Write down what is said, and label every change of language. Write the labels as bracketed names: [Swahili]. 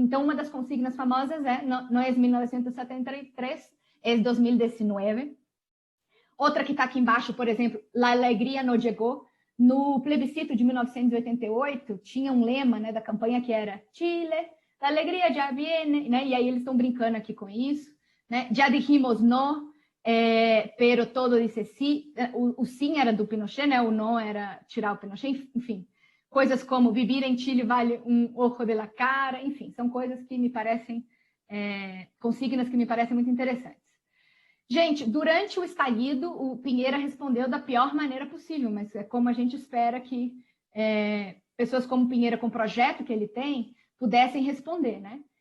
[Portuguese] Então, uma das consignas famosas não é 1973, é 2019. Outra que está aqui embaixo, por exemplo, [Spanish] La alegria no llegó. [Portuguese] No plebiscito de 1988, tinha um lema, né, da campanha que era [Spanish] Chile, la alegria já viene, [Portuguese] né? E aí eles estão brincando aqui com isso, né? [Spanish] Já dijimos no, pero todo dice sí. [Portuguese] O sim era do Pinochet, né? O não era tirar o Pinochet, enfim. Coisas como [Spanish] vivir em Chile vale um ojo de la cara, [Portuguese] enfim, são coisas que me parecem, consignas que me parecem muito interessantes. Gente, durante o estallido, o Pinheira respondeu da pior maneira possível, mas é como a gente espera que pessoas como Pinheira, com o projeto que ele tem, pudessem responder, né?